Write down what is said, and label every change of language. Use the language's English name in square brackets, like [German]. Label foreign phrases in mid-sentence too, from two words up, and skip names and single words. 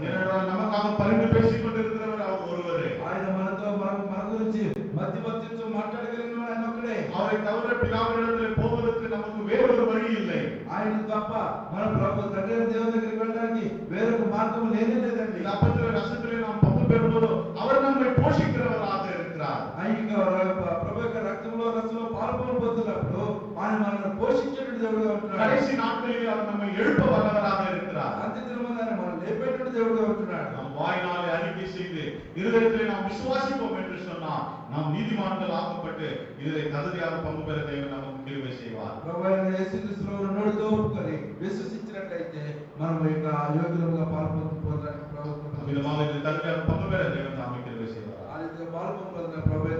[Tamil] ஏனென்றால் நமக்காக பரிந்து பேசிக் கொண்டிருக்கிறவர் அவர் ஒருவரே. [Telugu] ఆయన మనతో మన గురించి మధ్యవర్తిత్వం మాట్లాడగలిగిన ఆయన ఒక్కడే. [Tamil] அவரை தவிர பிதாவினிடத்திலே போவதற்கு நமக்கு வேறொரு வழி இல்லை. [Telugu] ఆయన తప్ప మన ప్రభు తండ్రి దేవుని దగ్గరికి వెళ్ళడానికి వేరొక మార్గం లేనే లేదండి. [Tamil] இந்த அப்பத்திலே ரசத்திலே நாம் பங்கு பெறும்போது அவர் நம்மை போஷிக்கிறவராக இருக்கிறார். [Telugu] ప్రభు యొక్క రక్తంలో రసంలో పాల్పొందుతున్నప్పుడు ఆయన మనల్ని పోషించేటువంటి దేవుడుగా ఉంటున్నాడు. [Tamil] கடைசி நாட்களில் அவர் நம்மை எழுப்ப வல்லவராக இருக்கிறார். [Telugu] అంత్యదినమున ఆయన మనల్ని లేపేటువంటి దేవుడుగా ఉంటున్నాడు. [Tamil] நாம் வாயினாலே அறிக்கை செய்து இருதயத்திலே நாம் விசுவாசிப்போம் என்று சொன்னால் நாம் நீதிமான்கள் ஆக்கப்பட்டு இதிலே தகுதியாக பங்கு பெற தேவன் நமக்கு கிருபை செய்வார். [Telugu] ప్రభువైన యేసుక్రీస్తును నోటితో ఒప్పుకొని విశ్వసించినట్లయితే మనం యొక్క యోగ్యులుగా పాల్పొందడానికి ప్రభుత్వం [Tamil] விதமாக இதில் தகுதியாக பங்கு பெற தேவன் நமக்கு கிருபை செய்வார். [Telugu] ఆ రీతిగా పాల్పొందడానికి